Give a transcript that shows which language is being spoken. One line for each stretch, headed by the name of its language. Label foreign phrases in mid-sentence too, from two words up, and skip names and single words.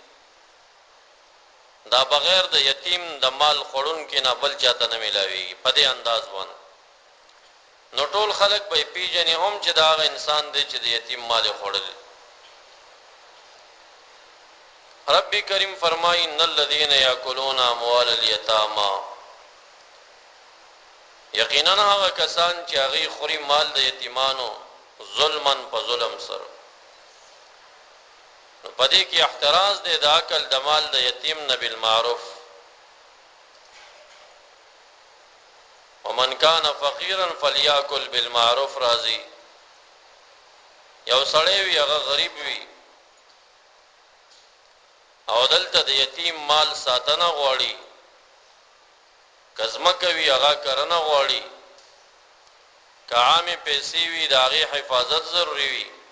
Pashto: دا بغیر د یتیم د مال خوړونکي نه بل چاته نه میلاویږي په دې انداز باندې نو ټول خلک به پیژني هم چې دا هغه انسان دی چې د یتیم مال خوړلی رب کریم فرمائی
Arabic: ان الذين ياكلون اموال اليتامى
Pashto: یقینا هغه کسان چې هغه خوري مال د یتیمانو ظلمن په ظلم سره په دې کې احتراز دی د اکل د مال د یتیم نه بالمعروف
Arabic: ومن كان فقيرا فليأكل بالمعروف
Pashto: راضي یو سړی وي هغه غریب وي او دلته د یتیم مال ساتنه غواړي کزمه کوي هغه کرنه غواړي که عامې پیسې وي د هغې حفاظت ضروري وي